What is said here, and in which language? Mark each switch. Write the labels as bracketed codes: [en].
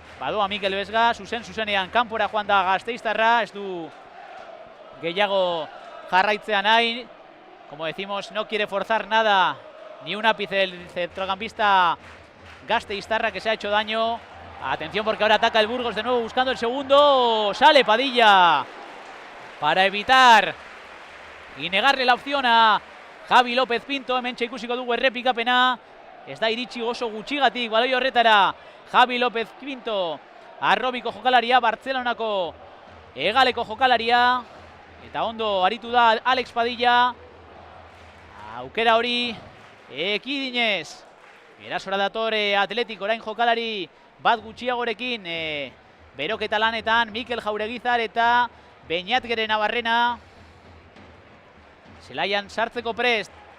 [eu] Badoa Mikel Vesga, zuzenean kanpora joan da gasteiztarra, ez du gehiago jarraitzea nahi. [es] Como decimos, no quiere forzar nada, ni un ápice el centrocampista gasteiztarra, que se ha hecho daño. Atención, porque ahora ataca el Burgos de nuevo buscando el segundo. Sale Padilla para evitar y negarle la opción a Javi López Pinto. [eu] Hementxe ikusiko dugu errepikapena. Ez da iritsi oso gutxigatik baloi horretara Javi López Pinto, arrobiko jokalaria, Bartzelonako hegaleko jokalaria, eta ondo aritu da Alex Padilla. Aukera hori ekidinez erasora dator Atletik, orain jokalari bat gutxiagorekin beroketa lanetan Mikel Jauregizar eta Beñatgeren Navarrena zelaian sartzeko prest.